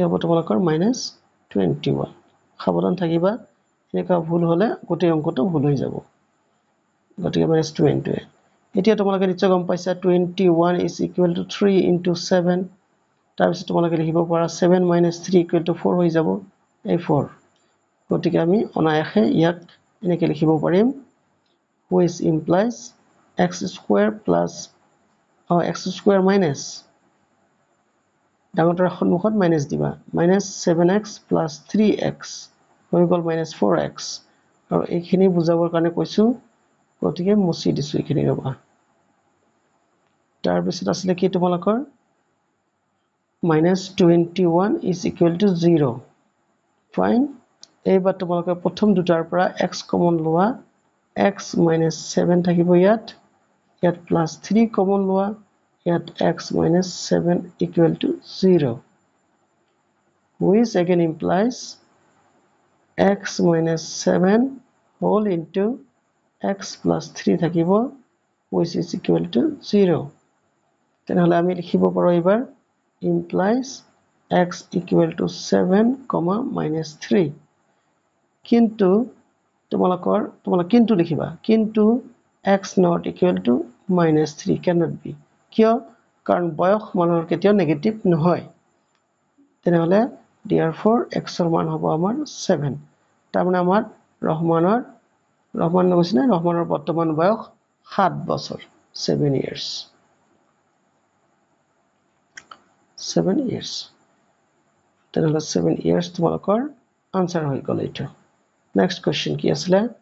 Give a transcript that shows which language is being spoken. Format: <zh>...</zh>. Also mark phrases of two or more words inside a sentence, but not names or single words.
<as>হ'ব তোমালোকৰ -21 সাৱধান থাকিবা এনেকুৱা ভুল হ'লে গোটেই অংকটো ভুল হৈ যাব গতিকে -20 এতিয়া তোমালোকে নিশ্চয় গম পাইছা 21 = 3 * 7 তাৰপিছত তোমালোকে লিখিব পাৰা 7 - 3 = 4 হৈ যাব এই 4 গতিকে আমি অনায়াসে ইয়াক এনেকৈ লিখিব পাৰিম</as> <en>which implies x² plus x² minus</en> <as>ডাঙৰটোৰ সন্মুখত মাইনাছ দিবা</as> <en>-7x plus 3x</en> <as>হৈ গ'ল -4x আৰু এইখিনি বুজাবৰ কাৰণে কৈছো গতিকে মুছি দিছো এইখিনি ৰবা তাৰপিছত আসলে কি তোমালোকৰ -21 = 0 ফাইন এইবাৰ তোমালোকে প্ৰথম দুটাৰ পৰা x কমন লোৱা x - 7 থাকিব ইয়াত +3 কমন লোৱা</as> <en>ইয়াত x - 7 = 0 which again implies x - 7 whole into x plus 3</en> <as>থাকিব</as> <en>which is equal to 0</en> <as>তেনেহলে আমি লিখিব পাৰো এবাৰ</as> <en>implies x equal to 7, -3</en> <as>কিন্তু তোমালোকৰ কিন্তু লিখিবা কিন্তু</as> <en>x not equal to -3 cannot be</en> <as>কিয় কাৰণ বয়স মানৰ কেতিয়াও নেগেটিভ নহয় তেনেহলে</as> <en>therefore x</en> <as>ৰ মান হ'ব আমাৰ 7 তাৰমানে আমাৰ ৰহমানৰ বৰ্তমান বয়স 7 বছৰ</as> <en>7 years 7 years</en> <as>তেনেহলে</as> <en>7 years</en> <as>তোমালোকৰ আনসাৰ হৈ গ'ল এইটো</as> <en>next question</en> <as>কি আছিল</as>